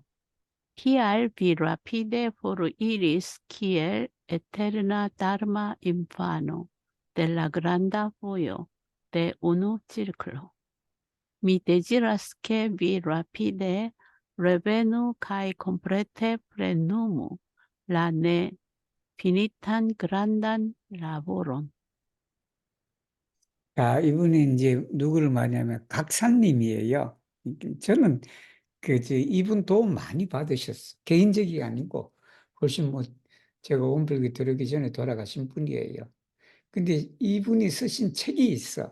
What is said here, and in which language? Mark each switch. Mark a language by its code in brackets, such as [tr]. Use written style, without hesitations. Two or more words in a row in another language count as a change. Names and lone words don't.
[eo] Kial vi rapide foriris kiel eterna dharma infano de la granda vojo de unu cirklo? Mi deziras ke vi rapide revenu kaj komplete plenumu la ne finitan grandan laboron. [ko] 자, 이분이 이제 누구를 말하냐면 각사님이에요. 저는 이분 도움 많이 받으셨어. 개인적이 아니고 훨씬 뭐 제가 원불교 들어오기 전에 돌아가신 분이에요. 근데 이분이 쓰신 책이 있어.